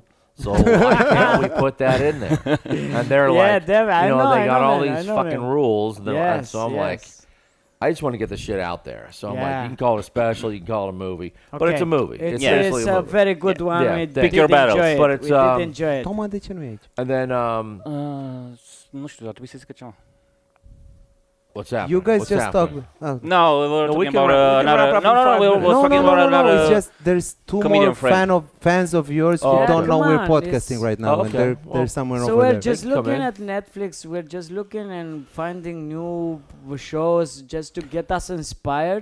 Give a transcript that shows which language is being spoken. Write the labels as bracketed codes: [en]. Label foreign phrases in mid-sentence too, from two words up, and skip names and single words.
[en] So why can't we put that in there? And they're like, they got all these fucking rules. So I'm like, I just want to get the shit out there. So I'm like, you can call it a special, you can call it a movie, but it's a movie. It's seriously a movie. very good one. Pick your battles. But it's we did enjoy it. [ro] Toma, de ce nu e aici? [en] And then [ro] Nu știu, ar trebui să zică ceva. [en] what's happening? You guys What's just talk. happening? No, we were No, we talking can about wrap- we can wrap another. up in 5 We were minutes. talking about another. It's just there's two comedian more friend. fans of yours who Oh, don't okay. know Come we're on, podcasting it's- right now, Oh, and okay. they're somewhere So over we're there. just They can come looking in. at Netflix. We're just looking and finding new shows just to get us inspired.